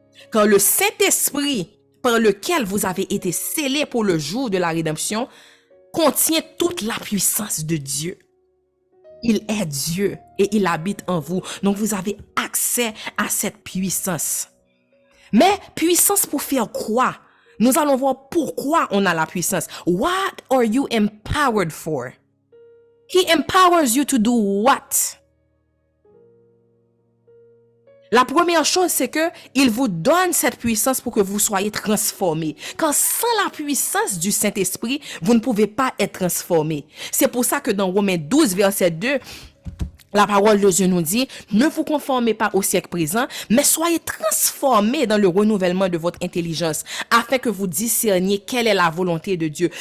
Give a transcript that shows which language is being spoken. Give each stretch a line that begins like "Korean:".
French: Car le Saint-Esprit par lequel vous avez été scellés pour le jour de la rédemption contient toute la puissance de Dieu. Il est Dieu et il habite en vous. Donc vous avez accès à cette puissance. Mais puissance pour faire quoi? Nous allons voir pourquoi on a la puissance.
English: What are you empowered for? He empowers you to do what?
French: La première chose, c'est que il vous donne cette puissance pour que vous soyez transformés. Car sans la puissance du Saint-Esprit, vous ne pouvez pas être transformés. C'est pour ça que dans Romains 12, verset 2, la parole de Dieu nous dit, ne vous conformez pas au siècle présent, mais soyez transformés dans le renouvellement de votre intelligence, afin que vous discerniez quelle est la volonté de Dieu.